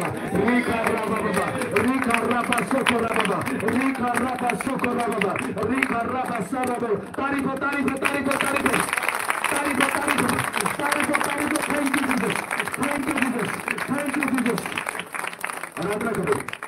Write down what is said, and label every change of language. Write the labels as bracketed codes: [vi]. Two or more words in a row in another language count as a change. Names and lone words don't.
[hi] रीखा रा बाबा, रीखा रा बा सुखोरा बाबा, रीखा रा बा सुखोरा बाबा, रीखा रा बा सारा बाबा। तारीफ तारीफ तारीफ तारीफ तारीफ तारीफ तारीफ तारीफ। [en] thank you Jesus, thank you Jesus, thank you Jesus. [hi] आराधना करो।